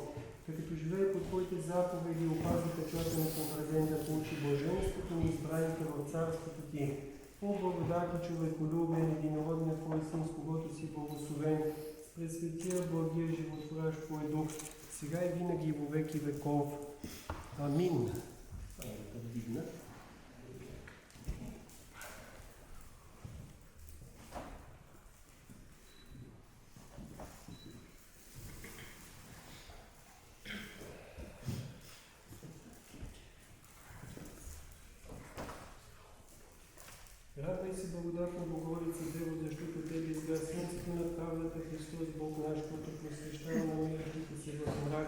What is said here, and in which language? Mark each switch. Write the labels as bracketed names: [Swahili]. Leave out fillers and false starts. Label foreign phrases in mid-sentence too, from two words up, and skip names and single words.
[Bulgarian] Като живее под Твоите заповеди, опази печата на конкретен да получи блаженството на избраните в Царството Ти. О благодати човеколюбен, единородният Твой Син, с когото си благословен, с пресветия, благия, животворящ Твой Дух, сега и винаги и [Church Slavic] во веки веков. [Bulgarian] Амин. Вдигна. Радвай се, благодатна Богородица Дево, защото Тебе изгря слънцето на правдата, Христос Бог наш, който просвещава намиращите се в мрак.